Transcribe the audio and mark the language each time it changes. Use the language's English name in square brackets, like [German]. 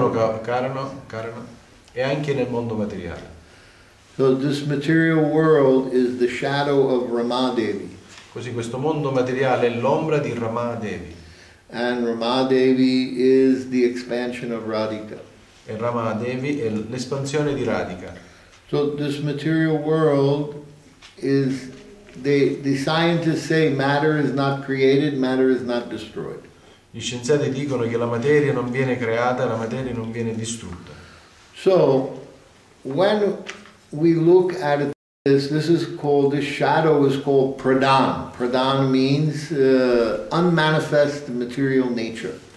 [Italian] l'oceano Karna e anche nel mondo materiale. [English] So this material world is the shadow of Ramadevi. [Italian] Così questo mondo materiale è l'ombra di Ramadevi. [English] And Ramadevi is the expansion of Radhika. [Italian] E Ramadevi è l'espansione di Radhika. [English] So this material world is, the scientists say matter is not created, matter is not destroyed. [Italian] Gli scienziati dicono che la materia non viene creata, la materia non viene distrutta. [English] So when we look at it, this is called, this shadow is called pradhan. Pradhan means unmanifest material nature.